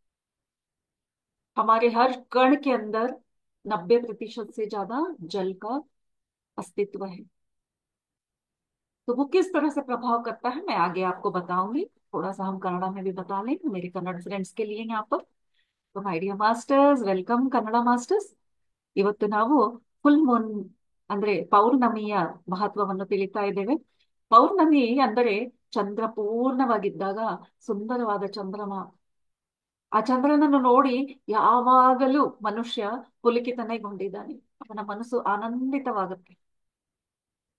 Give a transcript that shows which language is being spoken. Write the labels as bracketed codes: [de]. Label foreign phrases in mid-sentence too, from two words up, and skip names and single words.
[hi] हमारे हर कण के अंदर 90% से ज्यादा जल का अस्तित्व है. तो वो किस तरह से प्रभाव करता है मैं आगे आपको बताऊंगी. थोड़ा सा हम कन्नड़ा में भी बता लें मेरे कन्नड़ फ्रेंड्स के लिए यहाँ पर. [en] तो my dear masters, welcome Kannada masters. [kn] ಇವತ್ತು ನಾವು [en] full moon [kn] ಅಂದ್ರೆ ಪೌರ್ಣಮಿಯ ಮಹತ್ವವನ್ನು ತಿಳಿತಾ ಇದ್ದೇವೆ. ಪೌರ್ಣಮಿ ಅಂದರೆ ಚಂದ್ರ ಪೂರ್ಣವಾಗಿದ್ದಾಗ ಸುಂದರವಾದ ಚಂದ್ರಮ. ಆ ಚಂದ್ರನನ್ನು ನೋಡಿ ಯಾವಾಗಲೂ ಮನುಷ್ಯ ಪುಲಕಿತನೆಗೊಂಡಿದ್ದಾನೆ, ಅವನ ಮನಸ್ಸು ಆನಂದಿತವಾಗುತ್ತೆ.